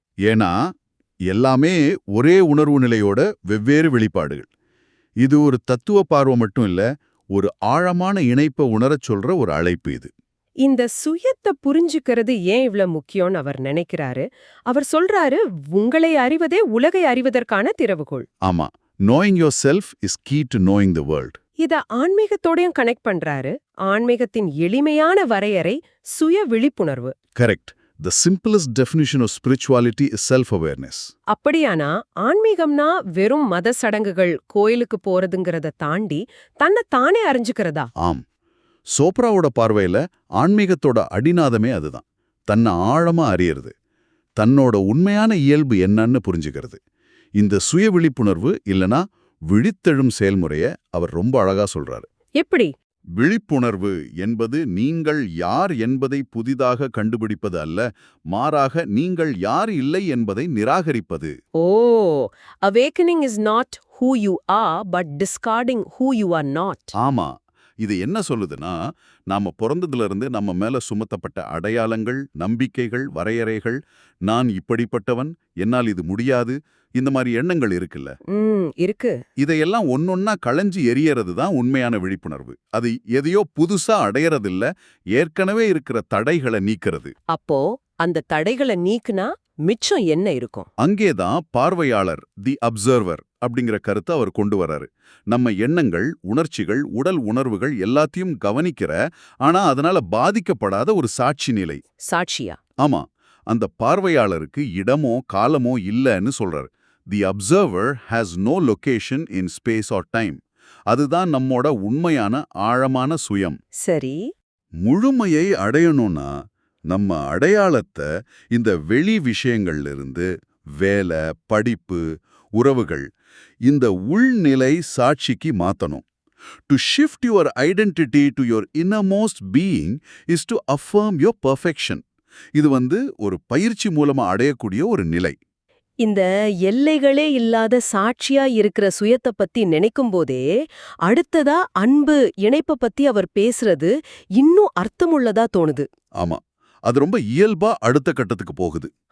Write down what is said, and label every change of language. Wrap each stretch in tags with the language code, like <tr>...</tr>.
<ta>ஏன்னா எல்லாமே ஒரே உணர்வு நிலையோட வெவ்வேறு வெளிப்பாடுகள். இது ஒரு தத்துவ பார்வை மட்டும் இல்ல, ஒரு ஆழமான இணைப்பை உணரச் சொல்ற ஒரு அழைப்பு இது. இந்த சுயத்தை புரிஞ்சுக்கிறது ஏன் இவ்ளோ முக்கியம்னு அவர் நினைக்கிறாரு. அவர் சொல்றாரு, உங்களை அறிவதே உலகை அறிவதற்கான திறவுகோல்.</ta> <en>ஆமா, knowing yourself is key to knowing the world.</en> <ta>இத ஆன்மீகத்தோடையும் கனெக்ட் பண்றாரு. ஆன்மீகத்தின் எளிமையான வரையறை சுய விழிப்புணர்வு. Correct.</ta> <en>The simplest definition of spirituality is self-awareness.</en> <ta>அப்படியானா ஆன்மீகம்னா வெறும் மத சடங்குகள் கோயிலுக்கு போறதுங்கிறத தாண்டி தன்னை தானே அறிஞ்சுக்கிறதா? ஆம். சோப்ராவோட பார்வையில ஆன்மீகத்தோட அடிநாதமே அதுதான். தன்னை ஆழமா அறியறது. தன்னோட உண்மையான இயல்பு என்னன்னு புரிஞ்சுக்கிறது. இந்த சுய விழிப்புணர்வு இல்லனா விழித்தெழும் செயல்முறைய அவர் ரொம்ப அழகா சொல்றாரு. எப்படி? விழிப்புணர்வு என்பது நீங்கள் யார் என்பதை புதிதாக கண்டுபிடிப்பது அல்ல, மாறாக நீங்கள் யார் இல்லை என்பதை நிராகரிப்பது.</ta> <en>Oh, awakening is not who you are but discarding who you are not.</en> <ta>ஆமா. இது என்ன சொல்லுதுன்னா, நாம பிறந்ததிலிருந்து நம்ம மேல சுமத்தப்பட்ட அடையாளங்கள், நம்பிக்கைகள், வரையறைகள், நான் இப்படிப்பட்டவன், என்னால் இது முடியாது, இந்த மாதிரி எண்ணங்கள் இருக்குல்ல. இருக்கு. இதையெல்லாம் ஒன்னொன்னா களைஞ்சு எரியறது தான் உண்மையான விழிப்புணர்வு. அது எதையோ புதுசா அடையறதில்ல, ஏற்கனவே இருக்கிற தடைகளை நீக்கிறது. அப்போ அந்த தடைகளை நீக்குனா மிச்சம் என்ன இருக்கும்? அங்கேதான் பார்வையாளர், தி அப்சர்வர் அப்படிங்கிற கருத்தை அவர் கொண்டு வராரு. நம்ம எண்ணங்கள், உணர்ச்சிகள், உடல் உணர்வுகள் எல்லாத்தையும் கவனிக்கிற, ஆனா அதனால பாதிக்கப்படாத ஒரு சாட்சி நிலை. சாட்சியா? ஆமா. அந்த பார்வையாளருக்கு இடமோ காலமோ இல்லைன்னு சொல்றாரு.</ta> <en>The observer has no location in space or time.</en> <ta>அதுதான் நம்மோட உண்மையான ஆழமான சுயம். சரி. முழுமையை அடையணும்னா நம்ம அடையாளத்தை இந்த வெளி விஷயங்கள்ல இருந்து, வேலை, படிப்பு, உறவுகள், இந்த உள்நிலை சாட்சிக்கு மாத்தணும்.</ta> <en>To shift your identity to your innermost being is to affirm your perfection.</en> <ta>இது ஒரு பயிற்சி மூலமா அடையக்கூடிய ஒரு நிலை. இந்த எல்லைகளே இல்லாத சாட்சியா இருக்கிற சுயத்தை பத்தி நினைக்கும் போதே அடுத்ததா அன்பு, இணைப்ப பத்தி அவர் பேசுறது இன்னும் அர்த்தமுள்ளதா தோணுது. ஆமா, அது ரொம்ப இயல்பா அடுத்த கட்டத்துக்கு போகுது.</ta>